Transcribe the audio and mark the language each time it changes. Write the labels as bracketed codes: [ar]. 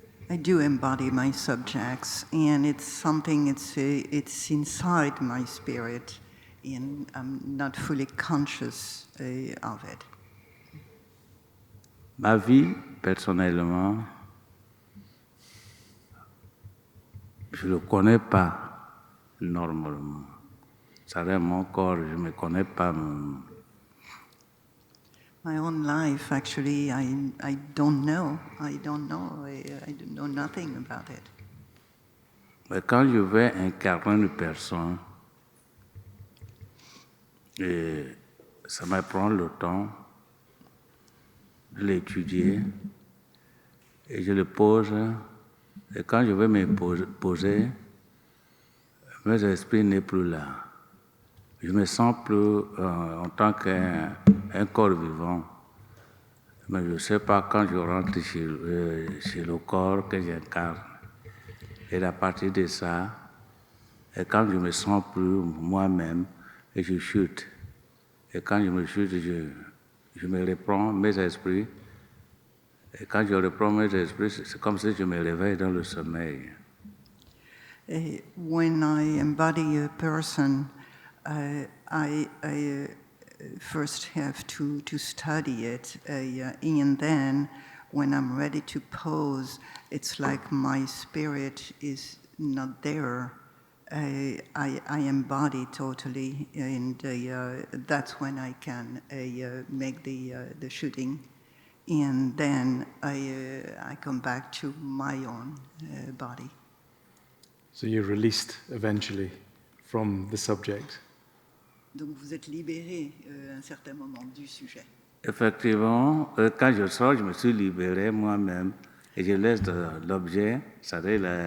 [en] I do embody my subjects, and it's something, it's inside my spirit, and I'm not fully conscious of it. [fr] Ma vie, personnellement, je ne le connais pas normalement. Ça reste mon corps, je ne me connais pas. My own life, actually, I don't know. I don't know nothing about it. Mais quand je vais incarner une personne, et ça me prend le temps de l'étudier, et je le pose, et quand je vais me poser, mes esprits n'est plus là. Je me sens plus en tant qu'un corps vivant. Mais je ne sais pas quand je rentre chez le corps que j'incarne. Et à partir de ça, et quand je me sens plus moi-même, et je chute. Et quand je me chute, je me reprends mes esprits. Et quand je reprends mes esprits, c'est comme si je me réveille dans le sommeil. [en] When I embody a person, I first have to study it, and then when I'm ready to pose, it's like my spirit is not there. I embody totally, and that's when I can make the shooting, and then I come back to my own body. So you're released eventually from the subject. [fr] Donc vous êtes libéré à un certain moment du sujet. Effectivement, quand je sors, je me suis libéré moi-même et je laisse l'objet, c'est-à-dire